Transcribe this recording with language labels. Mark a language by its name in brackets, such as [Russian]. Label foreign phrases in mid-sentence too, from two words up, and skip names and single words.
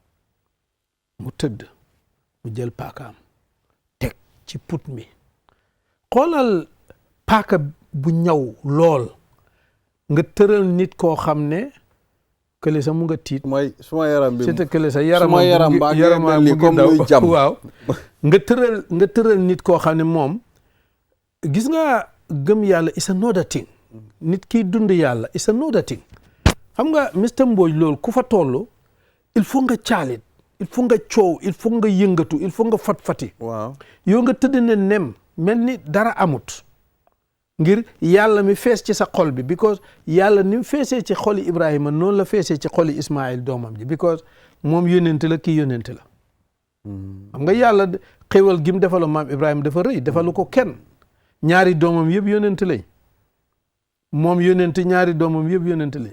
[Wolof] mu tëdd mu jël paakaam teg ci put mi xoolal paaka bu ñaw lool nga tëral nit koo xam ne kële sa mu nga tiit mooy suma yaram bi c'est kële sa yaram mu comme daw luy jam waaw nga tëral nit koo xam ne moom gis nga gëm yàlla [English] is another thing [Wolof] nit kiy dund yàlla [English] is another thing [Wolof] xam nga Mr Mbodj loolu ku fa toll [French] il faut [Wolof] nga caalit [French] il faut [Wolof] nga coow [French] il faut [Wolof] nga yëngatu [French] il faut [Wolof] nga fat-fati waaw yow nga tëdd ne nem mel ni dara amut ngir yàlla mi fees ci sa xol bi because yàlla ni mu feesee ci xoli Ibrahima noonu la feesee ci xoli Ismaïl doomam ji because moom yónent la kii yónent la xam nga yàlla xéwal gi mu defalu maam Ibrahima dafa rëy defalu ko kenn ñaari doomam yëpp yónent lañ moom yónent ñaari doomam yëpp yónent lañ